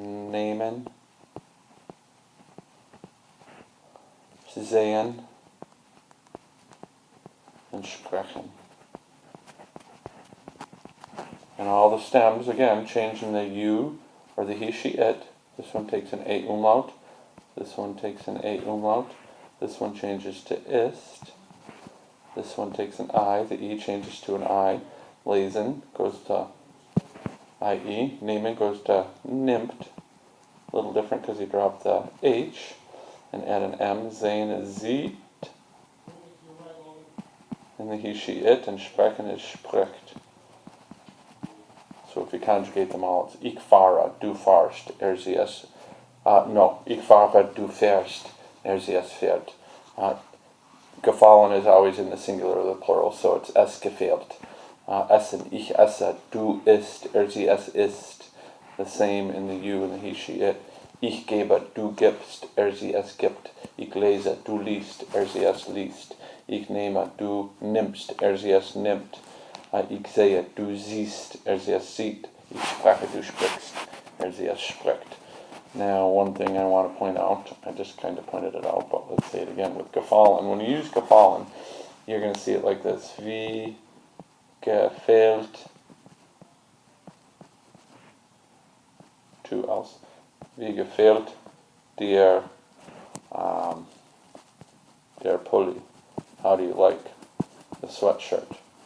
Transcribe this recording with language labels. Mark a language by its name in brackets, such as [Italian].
[German] Nehmen, sehen, and sprechen. [English] And all the stems, again, changing the U or the he, she, it. This one takes an A umlaut. This one takes an A umlaut. This one changes to ist. This one takes an I. The E changes to an I. Lesen goes to IE. Nehmen goes to nimmt. A little different because you drop the H and add an M. Sehen is sieht. And the he, she, it. And sprechen is spricht. So if you conjugate them all, it's [German] ich fahre, du fahrst, sie es. No, ich fahre, du fährst, sie es fährt. [English] Gefallen is always in the singular or the plural, so it's [German] es gefällt. Essen, ich esse, du isst, sie es isst. [English] The same in the you and the he, she, it. [German] Ich gebe, du gibst, sie es gibt. Ich lese, du liest, sie es liest. Ich nehme, du nimmst, sie es nimmt. Ich sehe, du siehst, sie es sieht. Ich spreche, du sprichst, sie es spricht. [English] Now, one thing I want to point out, I just kind of pointed it out, but let's say it again with gefallen. When you use gefallen, you're going to see it like this. [German] Wie gefällt [English] to us. [German] Wie gefällt dir der Pulli? [English] How do you like the sweatshirt?